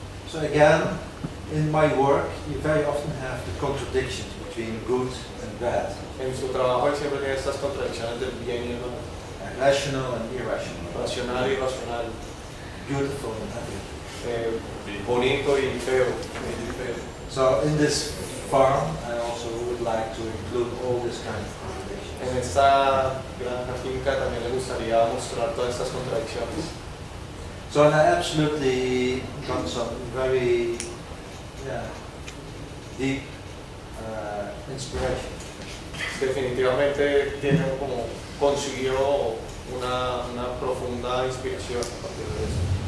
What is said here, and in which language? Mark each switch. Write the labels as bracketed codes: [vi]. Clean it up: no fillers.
[en] So again, in my work you very often have the contradictions between good and bad. [es] En su trabajo siempre tiene estas contradicciones del bien y el mal. [en] Rational and irrational. [es] Racional y irracional. [en] Beautiful and [es] bonito y feo. [en] So in this farm, I also would like to include all this kind of contradictions. [es] En esta granja finca también le gustaría mostrar todas estas contradicciones. [en] So I absolutely got some very deep inspiration. [es] Definitivamente tiene como consiguió una profunda inspiración a partir de eso.